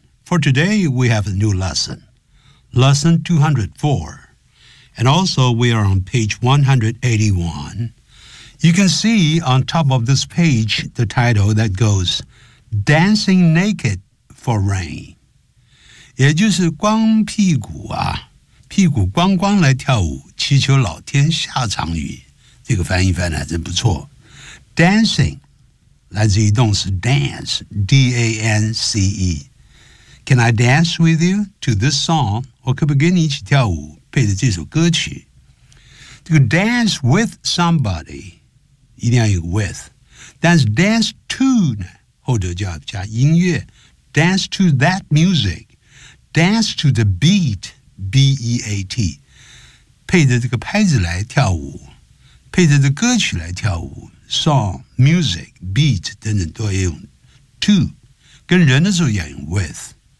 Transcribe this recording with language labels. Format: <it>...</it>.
<en>For today, we have a new lesson, lesson 204. And also, we are on page 181. You can see on top of this page the title that goes Dancing Naked for Rain.</en> <zh>也就是光屁股啊，屁股光光来跳舞，祈求老天下场雨。这个翻译翻的还真不错。 Dancing 来自于动词 dance, D-A-N-C-E.</zh> <en>Can I dance with you to this song?</en> <zh>我可不可以跟你一起跳舞，配着这首歌曲。这个</zh> <en>dance with somebody,</en> <zh>一定要有 with， 但是 dance to 呢，后者叫加音乐 ，</zh> <en>dance to that music， dance to the beat，</en> <zh>b e a t， 配着这个拍子来跳舞，配着这歌曲来跳舞 ，song，music，beat 等等都要用 to， 跟人的时候要用 with。</zh>